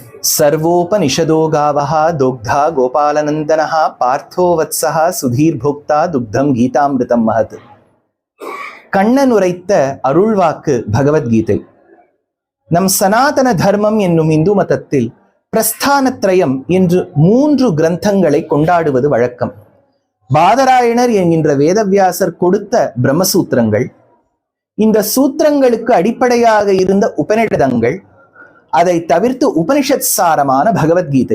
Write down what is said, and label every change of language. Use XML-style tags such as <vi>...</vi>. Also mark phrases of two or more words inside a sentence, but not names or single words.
<sa>सर्वोपनिषदो गावः दोग्धा गोपालनन्दनः पार्थो वत्सः सुधीर भोक्ता दुग्धम गीतामिருதம் महत्.</sa> <ta>கண்ணன் உரைத்த அருள்வாக்கு பகவத்கீதை. நம் சனாதன தர்மம் என்னும் இந்து மதத்தில் பிரஸ்தானத்ரயம் என்று 3 கிரந்தங்களை கொண்டாடுவது வழக்கம். பாதராயணர் என்கின்ற வேதவியாசர் கொடுத்த பிரம்மசூத்திரங்கள், இந்த சூத்திரங்களுக்கு அடிப்படையாக இருந்த உபநிடதங்கள், அதை தவிர்த்து உபனிஷத் சாரமான பகவத்கீதை.</ta>